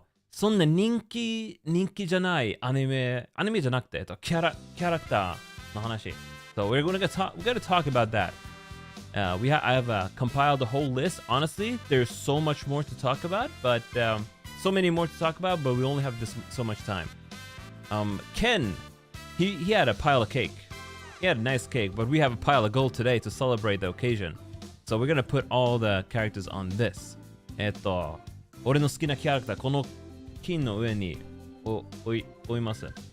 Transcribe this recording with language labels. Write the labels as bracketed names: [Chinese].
[Japanese] そんな人気じゃないアニメじゃなくてキャラクターの話。 [English] So we're gonna talk about that. I have compiled a whole list. Honestly, there's so much more to talk about, but so many more to talk about, but we only have so much time. Ken, he had a pile of cake. he had a nice cake, but we have a pile of gold today to celebrate the occasion. So we're gonna put all the characters on this. [Japanese] 俺の好きなキャラクター、この金の上に置います。